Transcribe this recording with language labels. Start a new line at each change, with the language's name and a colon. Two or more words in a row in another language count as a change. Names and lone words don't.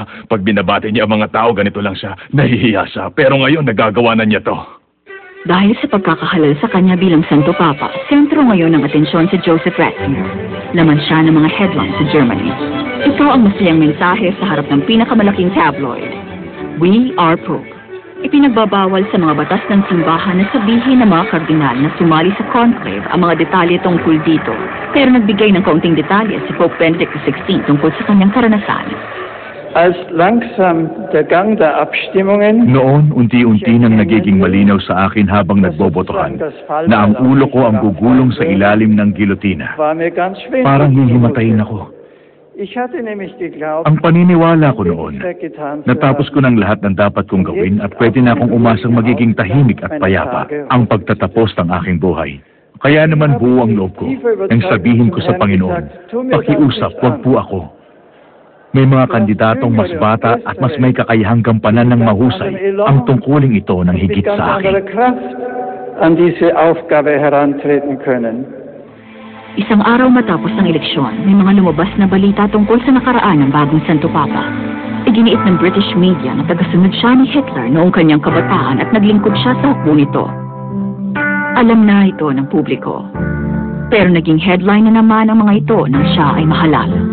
Filipino: Pag binabati niya ang mga tao, ganito lang siya. Nahihiya siya, pero ngayon nagagawa na niya to. Dahil sa pagkakahalal sa kanya bilang Santo Papa, sentro ngayon ng atensyon si Joseph Ratzinger. Laman siya ng mga headlines sa Germany. Ito ang masayang mensahe sa harap ng pinakamalaking tabloid.
English: We are Pope.
Filipino: Ipinagbabawal sa mga batas ng simbahan na sabihin ng mga kardinal na sumali sa conclave ang mga detalye tungkol dito. Pero nagbigay ng kaunting detalye si Pope Benedict XVI tungkol sa kanyang karanasan.
German: Als langsam der Gang der Abstimmungen
Filipino: Noon, unti-unti nang nagiging malinaw sa akin habang nagbobotohan na ang ulo ko ang gugulong sa ilalim ng gilotina.
German: war mir ganz schwindelig.
Filipino: Parang hihimatayin ako.
German: Ich hatte nämlich geglaubt,
Filipino: Ang paniniwala ko noon, natapos ko ng lahat ng dapat kong gawin at pwede na akong umasang magiging tahimik at payapa ang pagtatapos ng aking buhay. Kaya naman buo ang loob ko nang sabihin ko sa Panginoon, pakiusap, wag po ako. May mga kandidatong mas bata at mas may kakayahang gampanan ng mahusay ang tungkuling ito ng higit
German: mit ganz
Filipino: sa
German: anderer
Filipino: akin.
German: Kraft an diese Aufgabe herantreten können.
Filipino: Isang araw matapos ng eleksyon, may mga lumabas na balita tungkol sa nakaraan ng bagong Santo Papa. Iginiit ng
English: British media
Filipino: na tagasunod siya ni Hitler noong kanyang kabataan at naglingkod siya sa hukbo nito. Alam na ito ng publiko. Pero naging headline na naman ang mga ito nang siya ay mahalal.